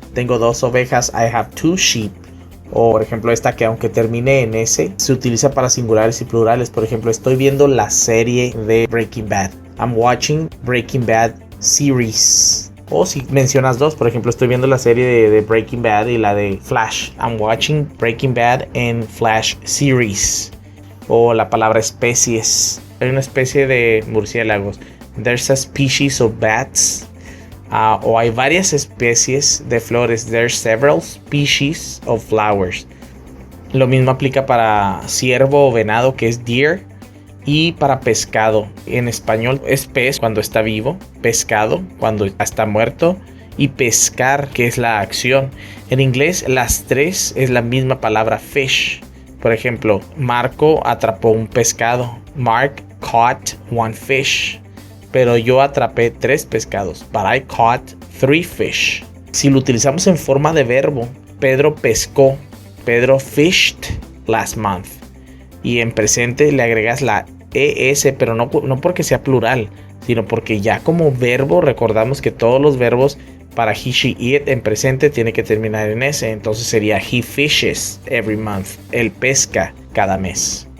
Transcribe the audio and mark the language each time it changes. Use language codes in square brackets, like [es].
[es] Tengo dos ovejas, [en] I have two sheep. [es] O por ejemplo esta que aunque termine en S, se utiliza para singulares y plurales. Por ejemplo, estoy viendo la serie de Breaking Bad. [en] I'm watching Breaking Bad series. [es] O si mencionas dos, por ejemplo, estoy viendo la serie de Breaking Bad y la de Flash. [en] I'm watching Breaking Bad and Flash series. [es] O la palabra especies. Hay una especie de murciélagos. [en] There's a species of bats. [es] O hay varias especies de flores. [en] There's several species of flowers. [es] Lo mismo aplica para ciervo o venado, que es deer. Y para pescado, en español es pez cuando está vivo, pescado cuando está muerto y pescar, que es la acción. En inglés las tres es la misma palabra fish. Por ejemplo, Marco atrapó un pescado. [en] Mark caught one fish. [es] Pero yo atrapé 3 pescados. [en] But I caught 3 fish. [es] Si lo utilizamos en forma de verbo, Pedro pescó. [en] Pedro fished last month. [es] Y en presente le agregas la ES, pero no porque sea plural, sino porque ya como verbo recordamos que todos los verbos para he, she, it en presente tiene que terminar en S. Entonces sería [en] he fishes every month. [es] Él pesca cada mes.